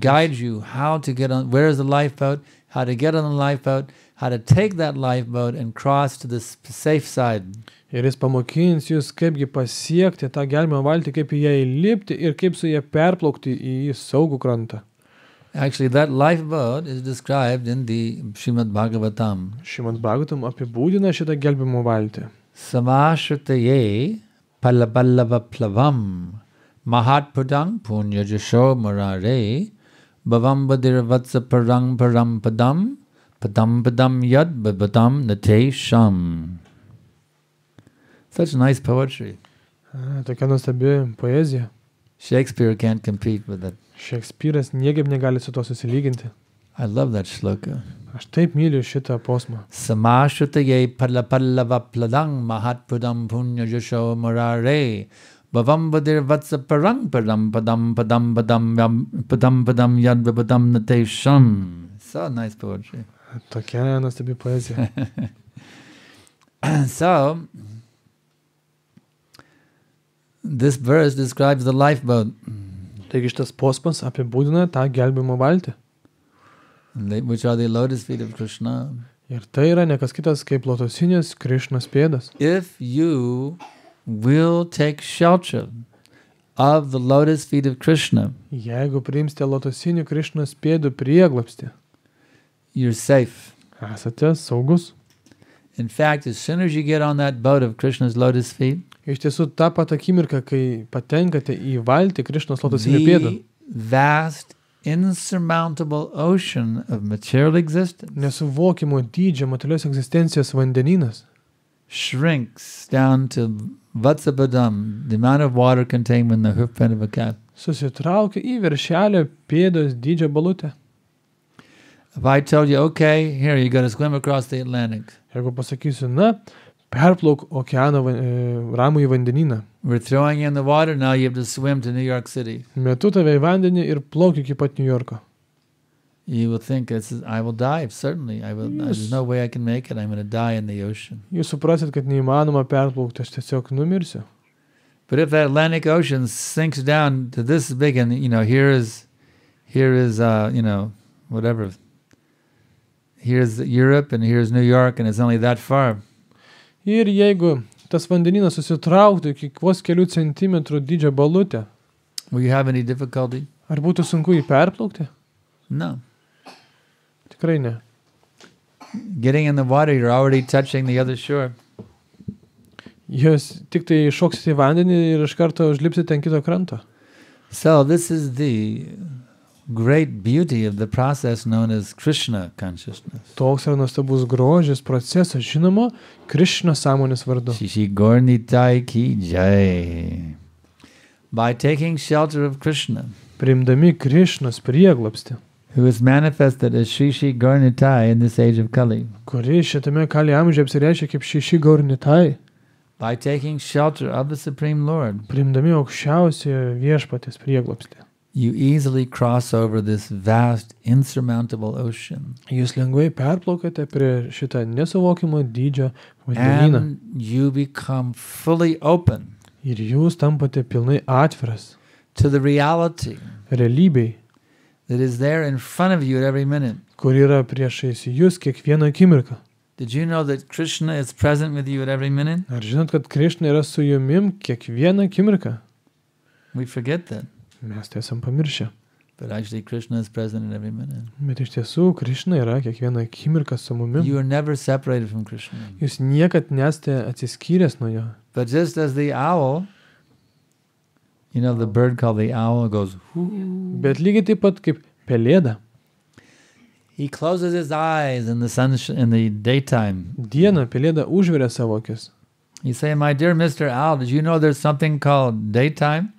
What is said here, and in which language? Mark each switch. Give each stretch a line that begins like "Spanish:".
English: guides you how to get on, where is the lifeboat, how to get on the lifeboat, how to take that lifeboat and cross to the safe side.
Lithuanian: Ir jis pamokins jūs, kaipgi pasiekti tą gelbimo valtį, kaip į ją įlipti ir kaip su ją perplaukti į saugų krantą.
English: Actually, that lifeboat is described in the Srimad Bhagavatam.
Lithuanian: Šimad Bhagavatam apibūdina šitą gelbimo valtį.
Sanskrit: Samashritaye palaballava plavam mahatpadang punya jasho marare bhavam badirvatsa parang param padam padam padam yad babadam nate sham.
English: Such nice poetry.
Lithuanian: Tokia nuostabi poezija.
English: Shakespeare can't compete with it.
Lithuanian: Šekspyras niekaip negali su to susilyginti.
English: I love that shloka.
Lithuanian: Aš taip myliu šitą posmą.
Sanskrit: Samashritaye palapallava pladang mahatpadam punya jasho marare bhavam badirvatsa parang param padam padam padam padam yad babadam nate sham.
English: So nice poetry.
Lithuanian: Tokia nuostabi poezija.
English: So, this verse describes the lifeboat,
Lithuanian: Taigi šitas posmas apibūdina tą gelbimo valtį.
English: which are the lotus feet of Krishna.
Lithuanian: Ir tai yra ne kas kitas kaip lotosinės Krišnos pėdas.
English: If you will take shelter of the lotus feet of Krishna,
Lithuanian: Jeigu priimsite lotosinių Krišnos pėdų prieglapstį,
English: you're safe.
Lithuanian: esate saugus.
English: In fact, as soon as you get on that boat of Krishna's lotus feet,
Lithuanian: Iš tiesų, tą pat akimirką, kai patenkate į valtį Krišnos lotosinių pėdų,
English: the vast, insurmountable ocean of material existence
Lithuanian: nesuvokimo dydžio materialios egzistencijos vandenynas
English: shrinks down to Vatsapadam, the amount of water contained in the hoofprint of a cat.
Lithuanian: susitraukia į viršelio pėdos dydžio balutę.
English: If I told you, okay, here, you got to swim across the Atlantic.
Lithuanian: Jeigu pasakysiu, na, perplauk okeano ramųjį vandenyną.
English: We're throwing you in the water, now you have to swim to New York City.
Lithuanian: Metu tave į vandenį ir plauk iki pat New Yorko.
English: You will think, I will die, certainly. There's no way I can make it. I'm going to die in the ocean.
Lithuanian: Jūs suprasit, kad neįmanoma perplaukti, aš tiesiog numirsiu.
English: But if the Atlantic Ocean sinks down to this big, and here is whatever. Here's Europe and here's New York, and it's only that far.
Lithuanian: Ir jeigu tas vandenynas susitrauktų iki vos kelių centimetrų dydžio balutę,
English: will you have any difficulty?
Lithuanian: Ar būtų sunku jį perplaukti?
English: No.
Lithuanian: Tikrai ne.
English: Getting in the water, you're already touching the other shore.
Lithuanian: Jūs tik tai šoksite į vandenį ir iš karto užlipsite ant kito kranto.
English: So this is the great beauty of the process known as Krishna consciousness.
Lithuanian: Toks yra nuostabus grožis procesas, žinoma, Krishna sąmonės vardu.
Hindi: Shri Gaur Nitai ki jai.
English: By taking shelter of Krishna,
Lithuanian: priimdami Krishnos prieglobstį,
English: who is manifested as Shri Gaur Nitai in this age of Kali,
Lithuanian: kuri šitame Kali amžiuje apsireiškia kaip Shri Gaur Nitai,
English: by taking shelter of the Supreme Lord,
Lithuanian: priimdami aukščiausiojo viešpaties prieglobstį,
English: you easily cross over this vast, insurmountable ocean.
Lithuanian: Jūs lengvai perplaukate prie šitą nesuvokimo dydžio vandenyną.
English: And you become fully open
Lithuanian: Ir jūs tampate pilnai atviras
English: to the reality
Lithuanian: realybei,
English: that is there in front of you at every minute.
Lithuanian: kur yra priešais jūs kiekvieną akimirką.
English: Did you know that Krishna is present with you at every minute?
Lithuanian: Ar žinot, kad Krishna yra su jumim kiekvieną akimirką?
English: We forget that.
Lithuanian: Mes tai esam pamiršę.
English: But actually Krishna is present at every minute.
Lithuanian: Bet iš tiesų, Krishna yra kiekvieną akimirką su mumim.
English: You are never separated from Krishna.
Lithuanian: Jūs niekad nesate atsiskyręs nuo jo.
English: But just as the owl, the bird called the owl goes,
Lithuanian: Bet lygiai taip pat kaip pelėda.
English: he closes his eyes in the daytime.
Lithuanian: Dieną pelėda užveria savo akis.
English: You say, my dear Mr. Owl, did you know there's something called daytime?